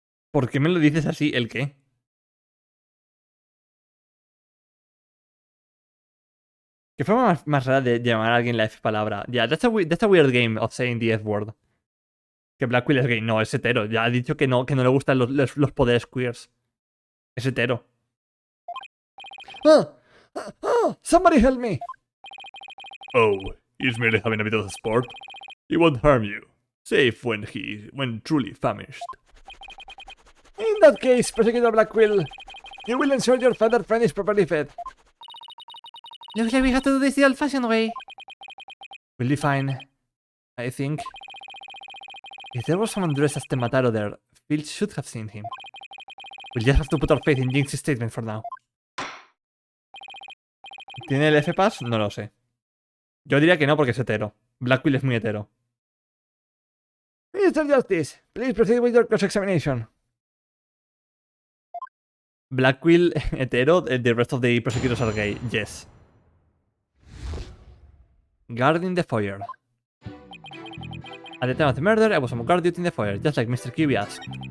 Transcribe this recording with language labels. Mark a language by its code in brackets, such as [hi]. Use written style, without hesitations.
[es] ¿Por qué me lo dices así? ¿El qué? ¿Qué forma más rara de llamar a alguien la F palabra? [en] Yeah, that's a weird game of saying the F word. [es] Que Blackwell es gay. No, es hetero. Ya ha dicho que no le gustan los poderes queers. Es hetero. [en] Somebody help me! Oh, he's merely having a bit of sport. He won't harm you. Safe when truly famished. In that case, Prosecutor Blackquill, you will ensure your feathered friend is properly fed. Looks like we have to do this the old-fashioned way. We'll be fine. I think. If there was someone dressed as Temataro there, Phil should have seen him. We'll just have to put our faith in Jinx's statement for now. [es] ¿Tiene el F-Pass? No lo sé. Yo diría que no porque es hetero. Blackquill es muy hetero. [en] Mr. Justice, please proceed with your cross-examination. Blackquill, hetero, the rest of the prosecutors are gay. Yes. Guarding the foyer. At the time of the murder, I was on guard duty in the foyer, just like Mr. Kirby asked.